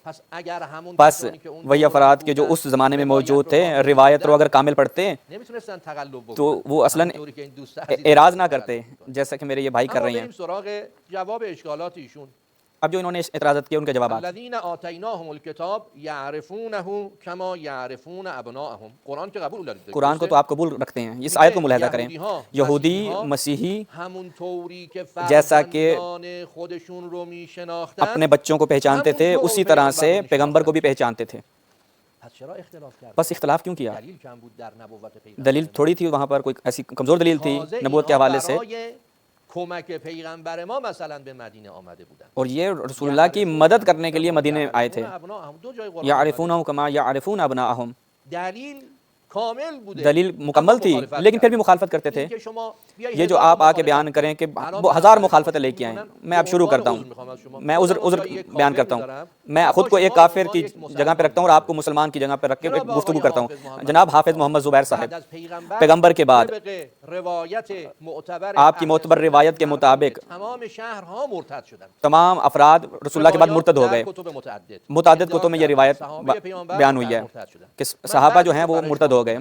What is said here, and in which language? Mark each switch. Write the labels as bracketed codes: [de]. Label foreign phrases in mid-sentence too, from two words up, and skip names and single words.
[ur] بس وہی افراد کے جو اس زمانے میں موجود تھے روایت رو اگر کامل پڑھتے تو وہ اصلاً اعراض نہ کرتے جیسا کہ میرے یہ بھائی کر رہے ہیں۔ اب جو انہوں نے اعتراضات کیے ان کے جوابات، [ar] الذین آتیناهم الکتاب یعرفونه کما یعرفون ابناءهم، قرآن کے [fa] قبول دارید؟ [ur] قرآن کو تو آپ قبول رکھتے ہیں، اس آیت کو ملاحظہ کریں، یہودی مسیحی [fa] همونطوری که [ur] جیسا کہ [fa] فرزندان خودشون رو میشناختن [ur] اپنے بچوں کو پہچانتے تھے اسی طرح سے پیغمبر کو بھی پہچانتے تھے، [fa] پس چرا اختلاف کردن؟ [ur] بس اختلاف کیوں کیا؟ [fa] دلیل کم بود در نبوت پیغمبر؟ [ur] دلیل تھوڑی تھی وہاں پر، کوئی ایسی کمزور دلیل تھی نبوت کے حوالے سے، [fa] کمک پیغمبر ما مثلا به مدینه آمده بودن، [ur] اور یہ رسول اللہ کی مدد کرنے کے لیے مدینے آئے تھے، [ar] یعرفونہ کما یعرفون ابناءہم، [fa] دلیل کامل بوده، [ur] دلیل مکمل تھی لیکن پھر بھی مخالفت کرتے تھے۔ یہ جو آپ آ کے بیان کریں کہ ہزار مخالفتیں لے کے آئیں، میں اب شروع کرتا ہوں، میں عذر بیان کرتا ہوں، میں خود کو ایک کافر کی جگہ پہ رکھتا ہوں اور آپ کو مسلمان کی جگہ پہ رکھ کے گفتگو کرتا ہوں۔ جناب حافظ محمد زبیر صاحب، پیغمبر کے بعد آپ کی معتبر روایت کے مطابق تمام افراد رسول اللہ کے بعد مرتد ہو گئے، متعدد کتب میں یہ روایت بیان ہوئی ہے کہ صحابہ جو ہیں وہ مرتد ہو گئے۔